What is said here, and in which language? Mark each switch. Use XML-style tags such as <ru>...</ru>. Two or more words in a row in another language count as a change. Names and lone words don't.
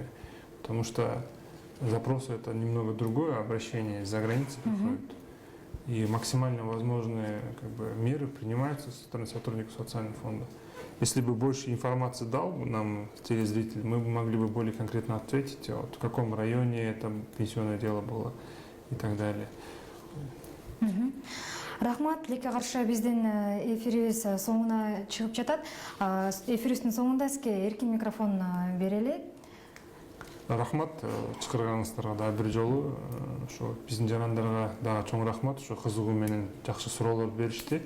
<ru>Потому что запросы — это немного другое, обращение из-за границы приходит. И максимально возможные меры принимаются со стороны сотрудников социального фонда. Если бы больше информации дал нам телезритель, мы бы могли бы более конкретно ответить, вот, в каком районе это пенсионное дело было и так далее.</ru> <ky>Рахмат, лекке каршы биздин эфирибиз соңуна чыгып жатат. Эфирибиздин соңунда сизге эркин микрофон берели. Рахмат, чакырганыңыздарга дагы бир жолу. Ошо биздин жарандарга дагы чоң рахмат, ошо кызыгуу менен жакшы суроолор беришти.</ky>